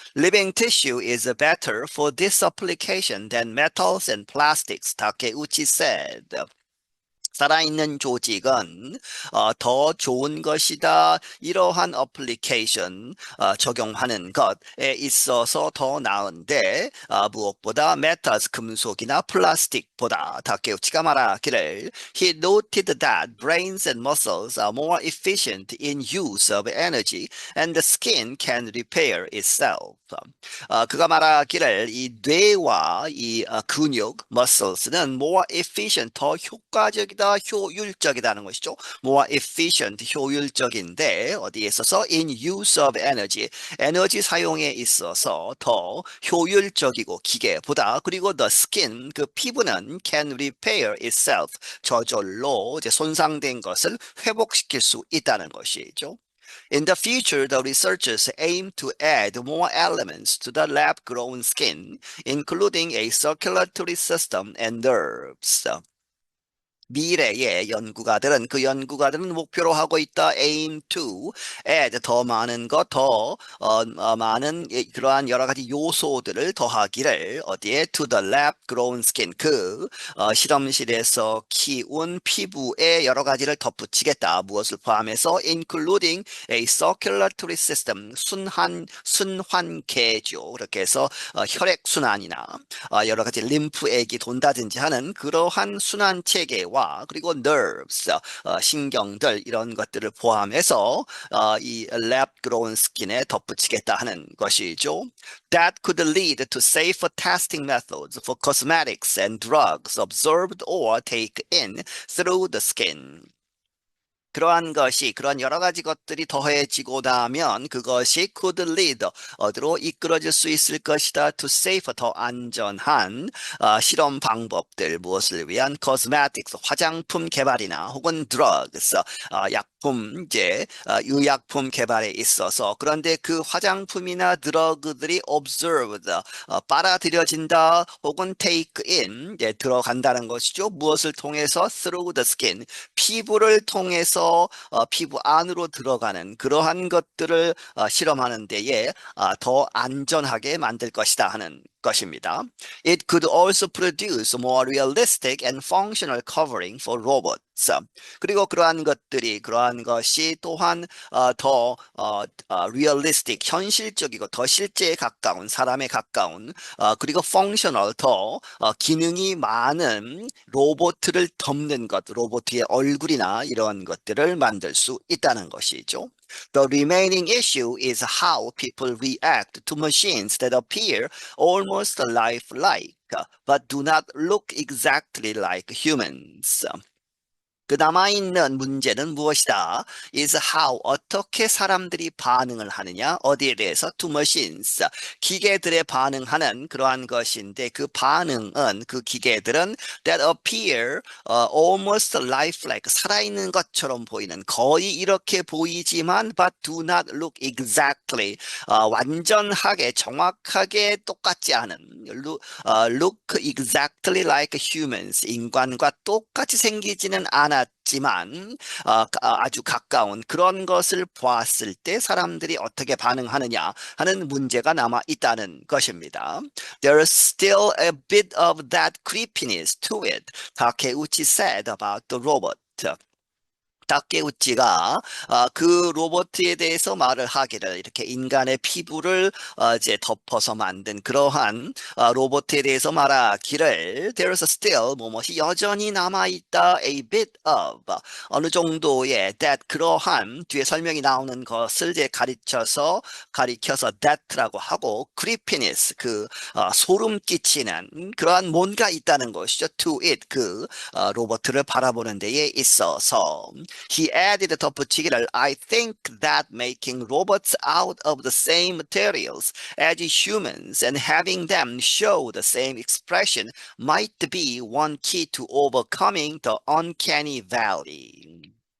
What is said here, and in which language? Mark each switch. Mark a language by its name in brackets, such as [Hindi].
[English] Living tissue is better for this application than metals and plastics, Takeuchi said. [Korean] 살아있는 조직은 더 좋은 것이다. 이러한 어플리케이션 적용하는 것에 있어서 더 나은데 무엇보다 metals 금속이나 플라스틱보다 다케우치가 말하기를 [English] He noted that brains and muscles are more efficient in use of energy and the skin can repair itself. [Korean] 그가 말하기를 이 뇌와 이 근육, muscles는 [English] more efficient, [Korean] 더 효과적이다, 효율적이다는 것이죠. [English] more efficient, [Korean] 효율적인데 어디에 있어서 [English] in use of energy, [Korean] 에너지 사용에 있어서 더 효율적이고 기계보다 그리고 [English] the skin, [Korean] 그 피부는 [English] can repair itself, [Korean] 저절로 이제 손상된 것을 회복시킬 수 있다는 것이죠. [English] In the future, the researchers aim to add more elements to the lab-grown skin, including a circulatory system and nerves. [Korean] 미래의 연구가들은 그 연구가들은 목표로 하고 있다. [English] aim to add [Korean] 더 많은 것, 더 많은 그러한 여러 가지 요소들을 더하기를 어디에 [English] to the lab grown skin [Korean] 실험실에서 키운 피부에 여러 가지를 덧붙이겠다. 무엇을 포함해서 [English] including a circulatory system [Korean] 순환계죠. 그렇게 해서 혈액 순환이나 여러 가지 림프액이 돈다든지 하는 그러한 순환 체계와 그리고 nerves, 신경들 이런 것들을 포함해서 이 [English] lab grown skin [Korean] 에 덧붙이겠다 하는 것이죠. [English] That could lead to safer testing methods for cosmetics and drugs absorbed or taken through the skin. [Korean] 그러한 여러 가지 것들이 더해지고 나면 그것이 [English] could lead, [Korean] 어디로 이끌어질 수 있을 것이다. [English] to safer, [Korean] 더 안전한 실험 방법들, 무엇을 위한 cosmetics, 화장품 개발이나 혹은 drugs, 약품, 의약품 개발에 있어서 그런데 그 화장품이나 드러그들이 observed, 빨아들여진다 혹은 [English] take in, [Korean] 들어간다는 것이죠. 무엇을 통해서 [English] through the skin, [Korean] 피부를 통해서 피부 안으로 들어가는 그러한 것들을 실험하는 데에 더 안전하게 만들 것이다 하는 것입니다. [English] It could also produce more realistic and functional covering for robots. [Korean] 그리고 그러한 것이 또한 더 realistic, 현실적이고 더 실제에 가까운, 사람에 가까운 그리고 functional, 더 기능이 많은 로봇을 덮는 것, 로봇의 얼굴이나 이런 것들을 만들 수 있다는 것이죠. [English] The remaining issue is how people react to machines that appear almost lifelike, but do not look exactly like humans. [Korean] 그 남아있는 문제는 무엇이다? [English] is how, [Korean] 어떻게 사람들이 반응을 하느냐? 어디에 대해서? [English] to machines, [Korean] 기계들에 반응하는 그러한 것인데 그 반응은, 그 기계들은 [English] that appear almost lifelike, [Korean] 살아있는 것처럼 보이는, 거의 이렇게 보이지만 [English] but do not look exactly, [Korean] 완전하게 정확하게 똑같지 않은, [English] look exactly like humans, [Korean] 인간과 똑같이 생기지는 않아 않았지만 아주 가까운 그런 것을 보았을 때 사람들이 어떻게 반응하느냐 하는 문제가 남아 있다는 것입니다. [English] There's still a bit of that creepiness to it, Takeuchi said about the robot. [Korean] 다케우치가 그 로봇에 대해서 말을 하기를 이렇게 인간의 피부를 이제 덮어서 만든 그러한 로봇에 대해서 말하기를 [English] there's still [Korean] 뭐뭇이 여전히 남아있다 [English] a bit of [Korean] 어느 정도의 that 그러한 뒤에 설명이 나오는 것을 이제 가리켜서 that라고 하고 creepiness 그 소름 끼치는 그러한 뭔가 있다는 것이죠. [English] to it [Korean] 그 로봇을 바라보는 데에 있어서 [English] He added [Korean] 덧붙이기를 [English] I think that making robots out of the same materials as humans and having them show the same expression might be one key to overcoming the uncanny valley.